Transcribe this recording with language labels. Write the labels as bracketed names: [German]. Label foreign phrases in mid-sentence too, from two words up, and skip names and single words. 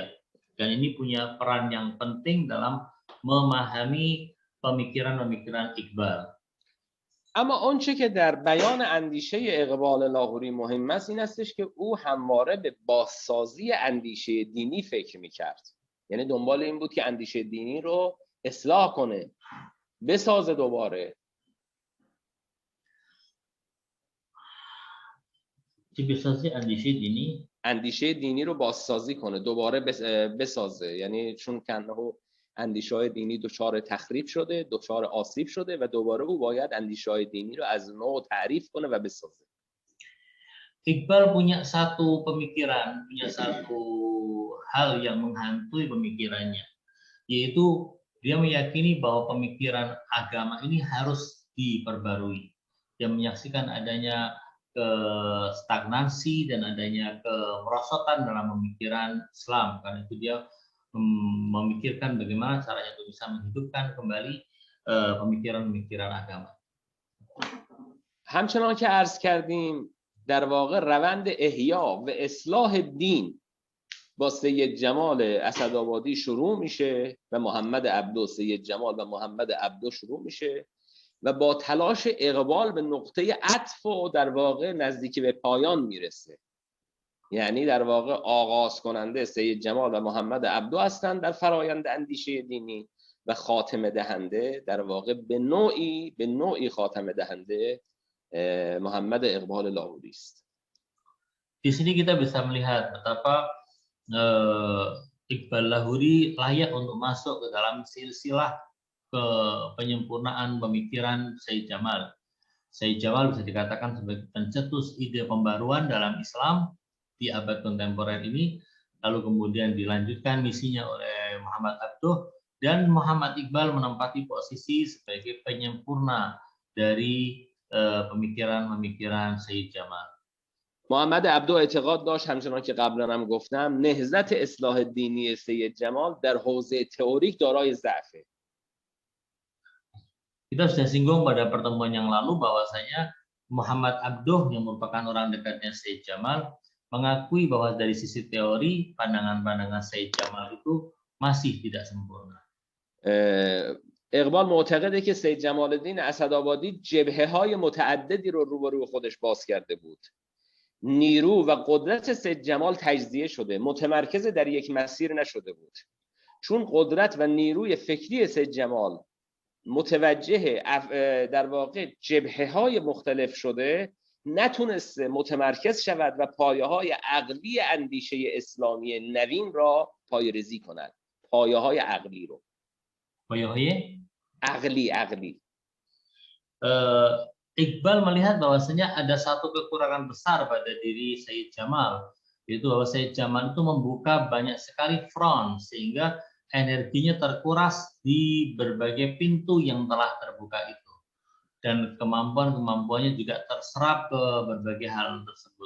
[Indonesian] Dan ini punya peran yang penting dalam memahami pemikiran-pemikiran Iqbal. [Persian] اما آنچه که در بیان اندیشه اقبال لاهوری مهم است این استش که او همواره به بازسازی اندیشه دینی فکر میکرد. یعنی دنبال این بود که اندیشه دینی رو اصلاح کنه، بسازه دوباره. اندیشه دینی رو بازسازی کنه، دوباره بسازه. یعنی چون کنه اندیشه‌های دینی دچار تخریب شده، دچار آسیب شده و دوباره او باید اندیشه‌های دینی رو از نو تعریف کنه و بسازه. [Indonesian] Iqbal punya satu pemikiran, punya satu hal yang menghantui pemikirannya, yaitu dia meyakini bahwa pemikiran agama ini harus diperbarui. Dia menyaksikan adanya stagnasi dan adanya kemerosotan dalam pemikiran Islam. Karena itu dia memikirkan bagaimana caranya untuk bisa menghidupkan kembali pemikiran-pemikiran agama. [Persian] همچنان که عرض کردیم در واقع روند احیا و اصلاح دین با سید جمال اسدآبادی شروع میشه و محمد عبدو، سید جمال و محمد عبدو شروع میشه و با تلاش اقبال به نقطه عطف و در واقع نزدیکی به پایان میرسه. یعنی در واقع آغاز کننده سید جمال و محمد عبدو هستند در فرایند اندیشه دینی و خاتمه دهنده در واقع به نوعی خاتمه دهنده محمد اقبال لاهوری است. [Indonesian] Di sini kita bisa melihat betapa Iqbal Lahori layak untuk masuk ke dalam silsilah ke penyempurnaan pemikiran Sayyid Jamal. Sayyid Jamal bisa dikatakan sebagai pencetus ide pembaruan dalam Islam di abad kontemporer ini, lalu kemudian dilanjutkan misinya oleh Muhammad Abduh, dan Muhammad Iqbal menempati posisi sebagai penyempurna dari pemikiran-pemikiran Sayyid Jamal. [Persian] محمد عبدو اعتقاد داشت همچنان که قبلا هم گفتم نهضت اصلاح دینی سید جمال در حوزه تئوریک دارای ضعفه. [Indonesian] Kita sudah singgung pada pertemuan yang lalu bahwasanya Muhammad Abduh yang merupakan orang dekatnya Sayyid Jamal mengakui bahwa dari sisi teori pandangan-pandangan Sayyid Jamal itu masih tidak sempurna. [Persian] اقبال معتقده که سید جمال الدین اسدآبادی جبهه‌های متعددی رو روبروی خودش باز کرده بود. نیرو و قدرت سید جمال تجزیه شده، متمرکز در یک مسیر نشده بود. چون قدرت و نیروی فکری سید جمال متوجه در واقع جبهه‌های مختلف شده، نتونسته متمرکز شود و پایه‌های عقلی اندیشه اسلامی نوین را پایه‌ریزی کند. پایه‌های عقلی رو. [Indonesian] Payahnya? [Persian] عقلی. [Indonesian] Iqbal melihat bahwasanya ada satu kekurangan besar pada diri Sayyid Jamal, yaitu bahwa Sayyid Jamal itu membuka banyak sekali front sehingga energinya terkuras di berbagai pintu yang telah terbuka itu, dan kemampuan-kemampuannya juga terserap ke berbagai hal tersebut.